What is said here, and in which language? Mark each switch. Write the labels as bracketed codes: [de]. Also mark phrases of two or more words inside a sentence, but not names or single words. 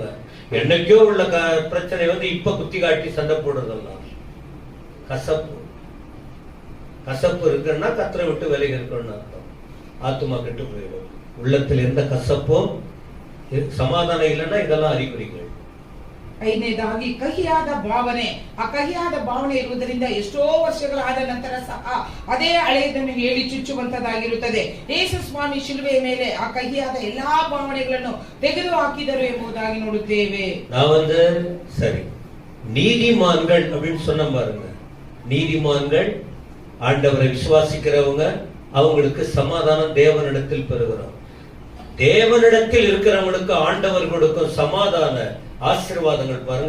[ta] என்னைக்கோ உள்ள பிரச்சனை இப்ப குத்தி காட்டி சண்டை போடுறதெல்லாம் கசப்பு. கசப்பு இருக்குன்னா கத்தரை விட்டு விலகி இருக்கணும்னு அர்த்தம். ஆத்துமா கெட்டு போயிடும். உள்ளத்தில் எந்த கசப்பும், சமாதானம் இல்லைன்னா இதெல்லாம் அறிகுறிகள். [kn] ಐದನೇದಾಗಿ ಕಹಿಯಾದ ಭಾವನೆ. ಆ ಕಹಿಯಾದ ಭಾವನೆ ಇರುವುದರಿಂದ ಎಷ್ಟೋ ವರ್ಷಗಳಾದ ನಂತರ ಸಹ ಅದೇ ಹಳೆಯದನ್ನು ಹೇಳಿ ಚುಚ್ಚುವಂತದಾಗಿರುತ್ತದೆ. ಯೇಸು ಸ್ವಾಮಿ ಶಿಲುಬೆಯ ಮೇಲೆ ಆ ಕಹಿಯಾದ ಎಲ್ಲಾ ಭಾವನೆಗಳನ್ನು ತೆಗೆದು ಹಾಕಿದರು ಎಂಬುದಾಗಿ ನೋಡುತ್ತೇವೆ. [ta] நான் சரி, நீதிமான்கள் அப்படின்னு சொன்ன பாருங்க. நீதிமான்கள் ஆண்டவரை விசுவாசிக்கிறவங்க, அவங்களுக்கு சமாதானம் தேவனிடத்தில் பெறுகிறோம். தேவனிடத்தில் இருக்கிறவங்களுக்கு ஆண்டவர் கொடுக்கும் சமாதான ஆசீர்வாதங்கள் பாருங்க.